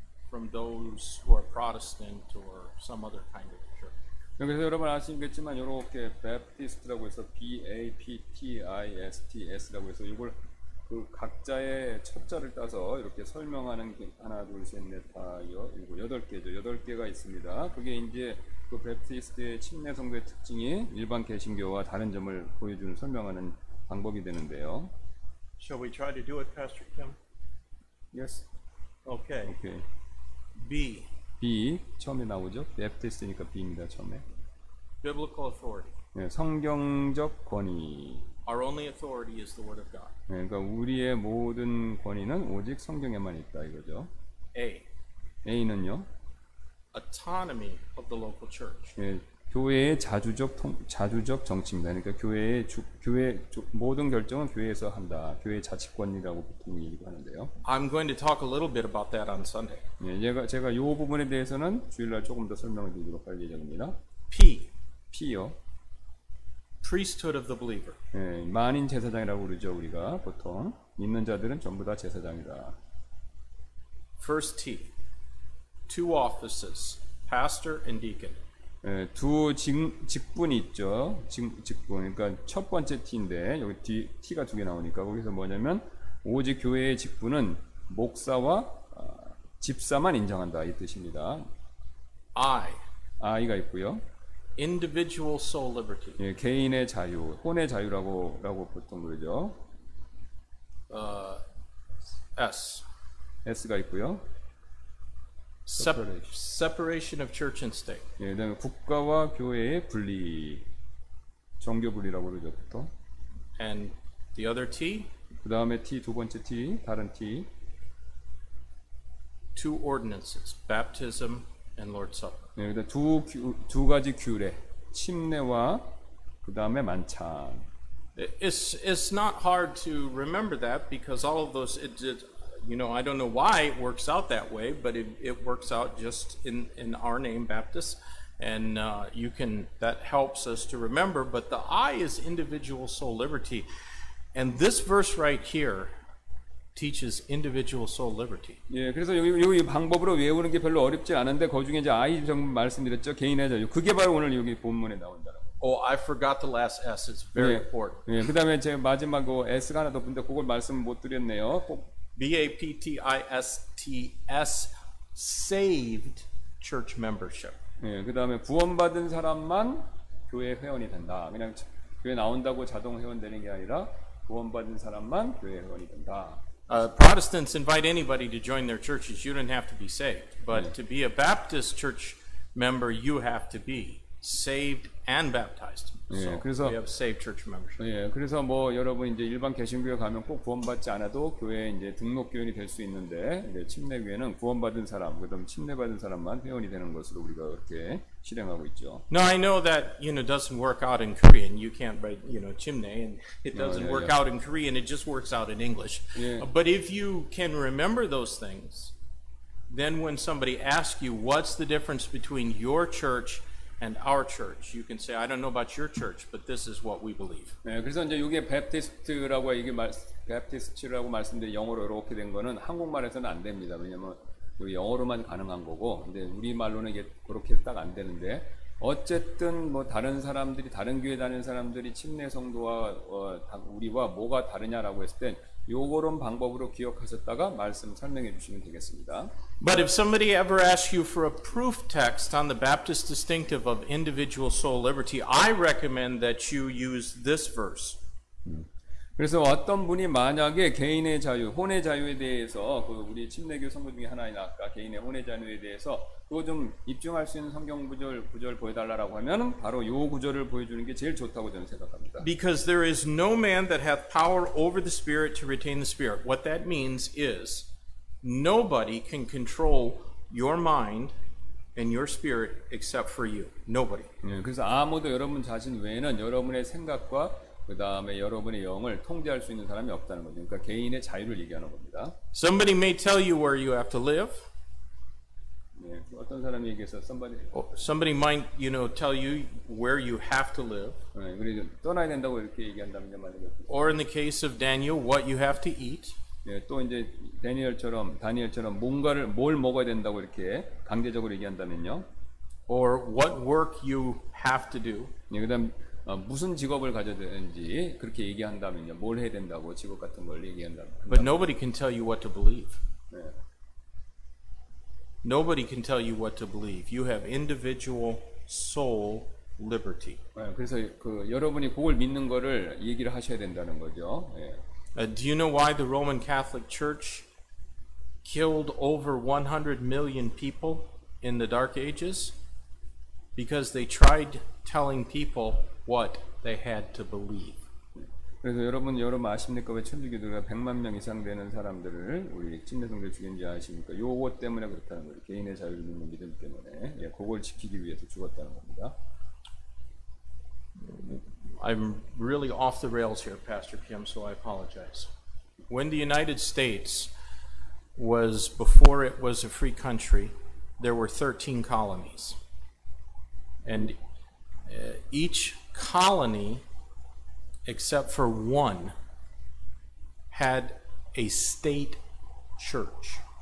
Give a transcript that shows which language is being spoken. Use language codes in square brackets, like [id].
[en] from those who are Protestant or some other kind of church. [ko] 그래서 여러분 아시겠지만 이렇게 Baptist라고 해서 BAPTISTS라고 해서 이걸 그 각자의 첫자를 따서 이렇게 설명하는 게 하나, 둘, 셋, 넷, 다, 일곱, 8개죠. 8개가 있습니다. 그게 이제 그 베프티스트의 침례 성도의 특징이 일반 개신교와 다른 점을 보여주는 설명하는 방법이 되는데요. [en] Shall we try to do it, Pastor Kim? Yes. Okay. [ko] 오케이. [en] B. [ko] B 처음에 나오죠. 베프티스트니까 B입니다. 처음에. [en] Biblical authority. [ko] 네, 성경적 권위. [en] Our only authority is the Word of God. [ko] 네, 그러니까 우리의 모든 권위는 오직 성경에만 있다 이거죠. [en] A. [ko] A는요. [en] Autonomy of the local church. [ko] 네, 교회의 자주적 정치입니다. 그러니까 교회 모든 결정은 교회에서 한다. 교회 자치권이라고 보통 얘기도 하는데요. [en] I'm going to talk a little bit about that on Sunday. [ko] 네, 제가 이 부분에 대해서는 주일날 조금 더 설명을 드리도록 할 예정입니다. [en] P. [ko] P요. [en] Priesthood of the believer. [ko] 네, 만인 제사장이라고 그러죠. 우리가 보통 믿는 자들은 전부 다 제사장이다. [en] First T. Two offices, pastor and deacon. [ko] 네, 두 직분이 있죠. 직분. 그러니까 첫 번째 T인데 여기 T가 두 개 나오니까 거기서 뭐냐면 오직 교회의 직분은 목사와 집사만 인정한다 이 뜻입니다. I가 있고요. [en] Individual soul liberty. [ko] 예, 개인의 자유, 혼의 자유라고 보통 그러죠. S가 있고요. [en] Separation of church and state. [ko] 예, 그다음에 국가와 교회의 분리, 정교 분리라고 그러죠, 보통. [en] And the other T. [ko] 그다음에 T 두 번째 T, 다른 T. [en] Two ordinances, baptism and Lord's Supper. [ko] 예, 그다음 두 가지 규례, 침례와 그다음에 만찬. [en] It's not hard to remember that because all of those, I don't know why it works out that way, but it works out just in our name, Baptist, and that helps us to remember. But the I is individual soul liberty, and this verse right here teaches individual soul liberty. [ko] 예, 그래서 여기 방법으로 외우는 게 별로 어렵지 않은데 그 중에 이제 I 좀 말씀드렸죠. 개인의 자유. 그게 바로 오늘 여기 본문에 나온다. [en] Oh, I forgot the last S. It's very important. [ko] 예, 그다음에 제가 마지막 S가 하나 더 있는데 그걸 말씀 못 드렸네요. [en] BAPTISTS, saved church membership. [ko] 예, 그다음에 구원받은 사람만 교회 회원이 된다. 그냥 교회 나온다고 자동 회원 되는 게 아니라 구원받은 사람만 교회 회원이 된다. [en] Protestants invite anybody to join their churches. You don't have to be saved. But to be a Baptist church member, you have to be saved and baptized. So [ko] 그래서 [en] we have saved church membership. [ko] 예, 그래서 뭐 여러분 이제 일반 개신교회 가면 꼭 구원받지 않아도 교회에 이제 등록 교인이 될 수 있는데 이제 침례교회는 구원받은 사람, 그다음 침례받은 사람만 회원이 되는 것으로 우리가 그렇게 실행하고 있죠. [en] Now I know that doesn't work out in Korean. You can't write 침례, and it doesn't work out in Korean. It just works out in English. Yeah. But if you can remember those things, then when somebody asks you what's the difference between your church and our church, you can say, I don't know about your church, but this is what we believe. [ko] 네, 그래서 이제 이게 베프티스트라고 베프티스트라고 말씀드린 영어로 이렇게 된 거는 한국말에서는 안 됩니다. 왜냐면 영어로만 가능한 거고, 근데 우리 말로는 이게 그렇게 딱 안 되는데, 어쨌든 뭐 다른 사람들이 다른 교회 다니는 사람들이 침례 성도와 우리와 뭐가 다르냐라고 했을 때 요거런 방법으로 기억하셨다가 말씀 설명해 주시면 되겠습니다. [en] But if somebody ever asks you for a proof text on the Baptist distinctive of individual soul liberty, I recommend that you use this verse. [ko] 그래서 어떤 분이 만약에 개인의 자유, 혼의 자유에 대해서 우리 침례교 성도 중에 하나인 아까 개인의 혼의 자유에 대해서 그거 좀 입증할 수 있는 성경 구절 보여달라고 하면 바로 요 구절을 보여주는 게 제일 좋다고 저는 생각합니다. [en] Because there is no man that hath power over the Spirit to retain the Spirit. What that means is nobody can control your mind and your spirit except for you. Nobody. [ko] 그래서 아무도 여러분 자신 외에는 여러분의 생각과 그 다음에 여러분의 영을 통제할 수 있는 사람이 없다는 거죠. 그러니까 개인의 자유를 얘기하는 겁니다. [en] Somebody may tell you where you have to live. [ko] 네, 어떤 사람이 얘기해서 [en] somebody might, tell you where you have to live. [ko] 네, 그래서 떠나야 된다고 이렇게 얘기한다면 [en] Or in the case of Daniel, what you have to eat. [ko] 예, 또 이제 다니엘처럼 뭘 먹어야 된다고 이렇게 강제적으로 얘기한다면요. [en] or what work you have to do. [ko] 예, 그다음 무슨 직업을 가져야 되는지 그렇게 얘기한다면요. 뭘 해야 된다고 직업 같은 걸 얘기한다면. [en] But nobody can tell you what to believe. [ko] 네. [en] Nobody can tell you what to believe. You have individual soul liberty. [ko] 네, 그래서 여러분이 그걸 믿는 거를 얘기를 하셔야 된다는 거죠. 예. [en] Do you know why the Roman Catholic Church killed over 100 million people in the Dark Ages? Because they tried telling people what they had to believe. [ko] 그래서 여러분 아십니까? 왜 천주교도가 100만 명 이상 되는 사람들을 우리 침례성들 죽인지 아십니까? 요거 때문에 그렇다는 거예요. 개인의 자유를 믿는 믿음 때문에. 예, 그걸 지키기 위해서 죽었다는 겁니다. [en] I'm really off the rails here, Pastor Kim, so I apologize. When the United States was, before it was a free country, there were 13 colonies. And each colony, except for one, had a state church.